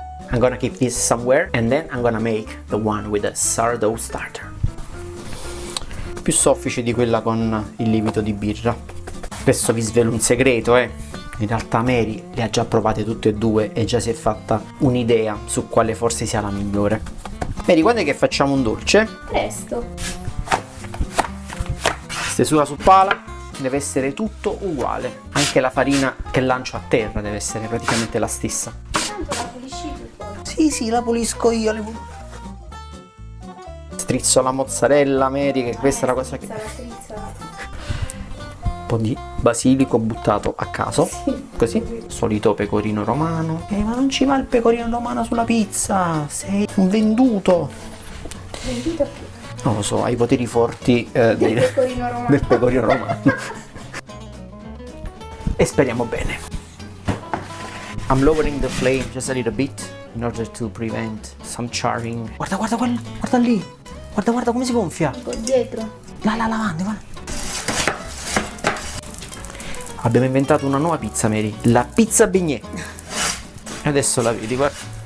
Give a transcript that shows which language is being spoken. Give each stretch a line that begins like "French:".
English: I'm gonna keep this somewhere and then I'm gonna make the one with the sourdough starter.
Italian: Più soffice di quella con il lievito di birra. Adesso vi svelo un segreto, In realtà Mary le ha già provate tutte e due e già si è fatta un'idea su quale forse sia la migliore. Mary, quando è che facciamo un dolce? Presto. Stesura su pala, deve essere tutto uguale. Anche la farina che lancio a terra deve essere praticamente la stessa. Tanto la pulisci tu poi. Sì, la pulisco io. Strizzo la mozzarella, Mary, che questa è la cosa che... Un po' di basilico buttato a caso, sì, così. Solito pecorino romano. Ma non ci va il pecorino romano sulla pizza, sei un venduto. Venduto a chi? Non lo so, hai i poteri forti Pecorino romano. del pecorino romano. E speriamo bene.
English: I'm lowering the flame just a little bit in order to prevent some charring.
Italian: Guarda quella, guarda lì. Guarda come si gonfia. Un po' dietro. La lavanda, guarda. Abbiamo inventato una nuova pizza, Mary. La pizza beignet. E adesso la vedi, guarda.